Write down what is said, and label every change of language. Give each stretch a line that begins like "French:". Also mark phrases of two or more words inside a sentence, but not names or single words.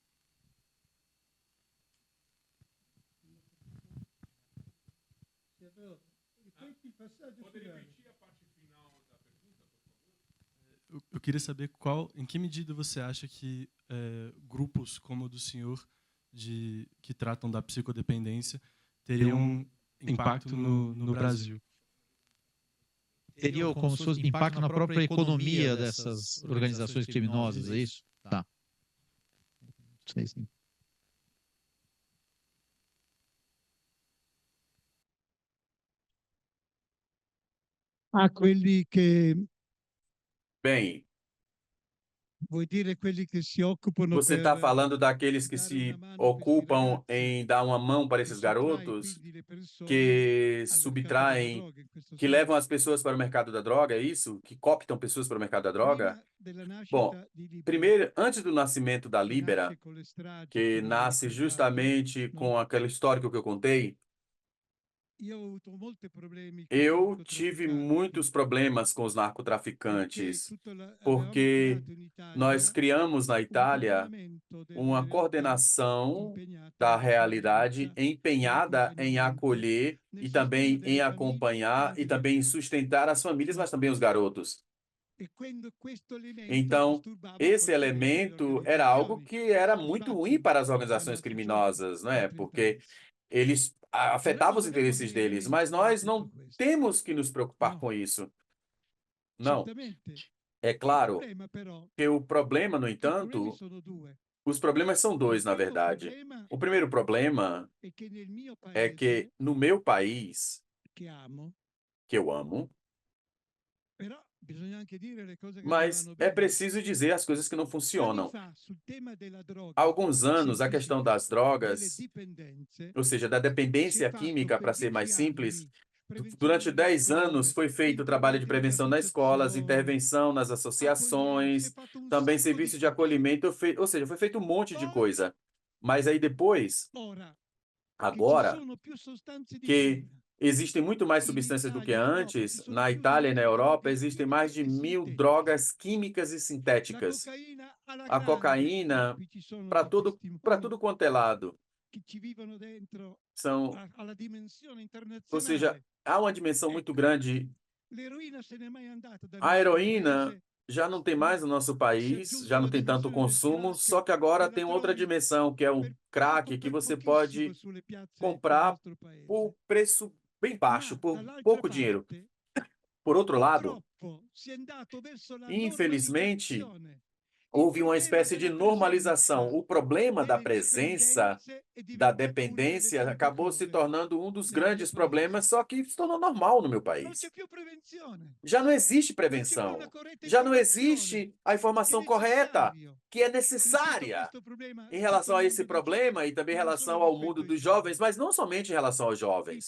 Portuguese: Eu queria saber em que medida você acha que grupos como o do senhor, que tratam da psicodependência, teriam um impacto no Brasil. Teria como se fosse impacto na própria economia dessas organizações criminosas, é isso? Tá. Sei sim.
Italian: Quelli che
Portuguese: Bem,
Italian: vuoi dire quelli che si occupano
Portuguese: você está
Italian: per
Portuguese: falando daqueles que
Italian: dare
Portuguese: se
Italian: una mano a questi
Portuguese: ocupam
Italian: ragazzi,
Portuguese: em dar uma mão para
Italian: che
Portuguese: esses
Italian: sottrae
Portuguese: garotos,
Italian: quindi le persone
Portuguese: que
Italian: al mercato della
Portuguese: subtraem,
Italian: droga, in questo
Portuguese: que
Italian: senso.
Portuguese: levam as pessoas para o mercado da droga, é isso? Que cooptam pessoas para o mercado da droga?
Italian: Prima della
Portuguese: Bom,
Italian: nascita di Libera,
Portuguese: primeiro, antes do nascimento da
Italian: che
Portuguese: Libera,
Italian: nasce con le stragi
Portuguese: que
Italian: che voi
Portuguese: nasce
Italian: ricordate,
Portuguese: justamente
Italian: no?
Portuguese: com aquele histórico que eu contei,
Italian: Io ho avuto molti problemi con i
Portuguese: eu tive
Italian: narcotrafficanti
Portuguese: muitos problemas com os
Italian: perché
Portuguese: narcotraficantes,
Italian: avevamo
Portuguese: porque
Italian: creato in
Portuguese: nós
Italian: Italia
Portuguese: criamos na
Italian: un
Portuguese: Itália
Italian: coordinamento
Portuguese: uma
Italian: delle realtà
Portuguese: coordenação
Italian: impegnate
Portuguese: da realidade
Italian: nell'accoglienza e
Portuguese: empenhada em
Italian: nell'accompagnamento,
Portuguese: acolher
Italian: nel
Portuguese: e
Italian: sostegno
Portuguese: também em
Italian: delle famiglie e
Portuguese: acompanhar e
Italian: anche dei
Portuguese: também em
Italian: minori,
Portuguese: sustentar as famílias,
Italian: no?
Portuguese: mas também os garotos.
Italian: E quando questo elemento
Portuguese: Então,
Italian: disturbava
Portuguese: esse
Italian: fortemente le
Portuguese: elemento era algo
Italian: organizzazioni.
Portuguese: que era muito ruim
Italian: Infatti,
Portuguese: para as
Italian: ci
Portuguese: organizações
Italian: hanno associato
Portuguese: criminosas, não é?
Italian: altri
Portuguese: Porque
Italian: paesi.
Portuguese: eles
Italian: E noi
Portuguese: afetavam
Italian: non
Portuguese: os
Italian: dovremmo
Portuguese: interesses
Italian: tenere
Portuguese: deles,
Italian: mente
Portuguese: mas
Italian: a
Portuguese: nós
Italian: tutto
Portuguese: não
Italian: questo,
Portuguese: temos que nos preocupar
Italian: no?
Portuguese: com isso. Não.
Italian: Certamente.
Portuguese: É
Italian: Il
Portuguese: claro
Italian: problema però,
Portuguese: que o problema, no
Italian: i problemi
Portuguese: entanto,
Italian: sono due.
Portuguese: os problemas são
Italian: Il
Portuguese: dois, na
Italian: primo
Portuguese: verdade.
Italian: problema
Portuguese: O primeiro problema
Italian: è che nel mio
Portuguese: é que
Italian: paese,
Portuguese: no meu país,
Italian: che amo,
Portuguese: que eu amo,
Italian: però bisogna anche dire le cose che non
Portuguese: mas
Italian: vanno
Portuguese: é
Italian: bene.
Portuguese: preciso dizer as coisas que não
Italian: Anni
Portuguese: funcionam.
Italian: fa, sul tema della droga,
Portuguese: Há alguns anos, a questão
Italian: semplifica,
Portuguese: das
Italian: delle
Portuguese: drogas,
Italian: dipendenze,
Portuguese: ou seja, da
Italian: si è
Portuguese: dependência
Italian: fatto
Portuguese: química,
Italian: per
Portuguese: para ser
Italian: 10
Portuguese: mais simples,
Italian: anni prevenzione
Portuguese: durante
Italian: nelle
Portuguese: 10 anos
Italian: scuole,
Portuguese: foi feito o trabalho de prevenção nas escolas,
Italian: informatizzazione,
Portuguese: intervenção nas
Italian: accoglienza, si è
Portuguese: associações,
Italian: fatto un
Portuguese: também
Italian: sacco di
Portuguese: serviço de
Italian: cose.
Portuguese: acolhimento, ou seja, foi feito um monte de
Italian: Poi,
Portuguese: coisa. Mas aí depois,
Italian: ora che ci
Portuguese: agora,
Italian: sono più sostanze di
Portuguese: que
Italian: prima,
Portuguese: existem muito mais
Italian: in
Portuguese: substâncias do que
Italian: Italia, in Europa ci
Portuguese: antes,
Italian: sono
Portuguese: na
Italian: più
Portuguese: Itália e na
Italian: droghe
Portuguese: Europa
Italian: chimiche
Portuguese: existem mais
Italian: chimiche
Portuguese: de
Italian: e
Portuguese: 1000
Italian: sintetiche.
Portuguese: drogas químicas e
Italian: La
Portuguese: sintéticas.
Italian: cocaina alla
Portuguese: A
Italian: grande, e
Portuguese: cocaína,
Italian: qui ci sono
Portuguese: para
Italian: dei
Portuguese: para
Italian: testimoni
Portuguese: tudo quanto é lado.
Italian: che ci vivono dentro
Portuguese: São,
Italian: alla dimensione
Portuguese: ou seja,
Italian: internazionale.
Portuguese: há uma dimensão muito
Italian: Ecco,
Portuguese: grande.
Italian: l'eroina se n'è mai andata dal
Portuguese: A
Italian: nostro
Portuguese: heroína
Italian: paese,
Portuguese: já não tem
Italian: no?
Portuguese: mais no nosso
Italian: Si è
Portuguese: país,
Italian: aggiunta
Portuguese: já não
Italian: la
Portuguese: tem tanto
Italian: dimensione del
Portuguese: consumo, só
Italian: crack,
Portuguese: que agora
Italian: della
Portuguese: tem outra
Italian: droga,
Portuguese: dimensão, que é o
Italian: per poco,
Portuguese: crack, que
Italian: per
Portuguese: você
Italian: pochissimo
Portuguese: pode
Italian: sulle piazze del
Portuguese: comprar
Italian: nostro
Portuguese: por
Italian: paese.
Portuguese: preço bem baixo,
Italian: Ma
Portuguese: por
Italian: dall'altra
Portuguese: pouco dinheiro.
Italian: parte,
Portuguese: Por outro lado,
Italian: purtroppo si è andato verso la
Portuguese: infelizmente,
Italian: normalizzazione
Portuguese: houve uma espécie de normalização. O problema da presença, da dependência, acabou se tornando um dos grandes problemas, só que se tornou normal no meu país. Já não existe prevenção. Já não existe a informação correta, que é necessária em relação a esse problema e também em relação ao mundo dos jovens, mas não somente em relação aos jovens.